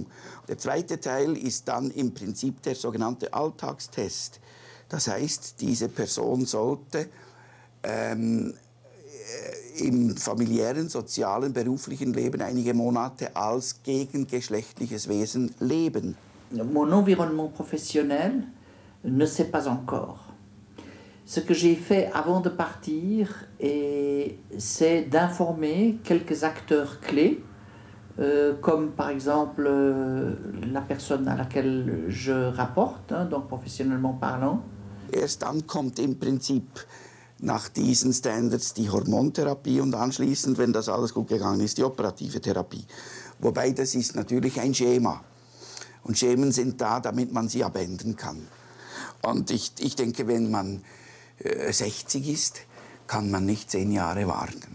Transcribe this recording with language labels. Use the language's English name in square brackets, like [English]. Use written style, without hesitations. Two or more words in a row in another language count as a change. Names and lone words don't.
[German] Der zweite Teil ist dann im Prinzip der sogenannte Alltagstest. Das heißt, diese Person sollte im familiären, sozialen, beruflichen Leben einige Monate als gegengeschlechtliches Wesen leben. [French] Mon environnement professionnel ne sait pas encore. Ce que j'ai fait avant de partir, c'est d'informer quelques acteurs clés, comme par exemple la personne à laquelle je rapporte, donc professionnellement parlant. [German] Erst dann kommt im Prinzip nach diesen Standards die Hormontherapie und anschließend, wenn das alles gut gegangen ist, die operative Therapie. Wobei das ist natürlich ein Schema. Und Schemen sind da, damit man sie abändern kann. Und ich denke, wenn man 60 ist, kann man nicht 10 Jahre warten.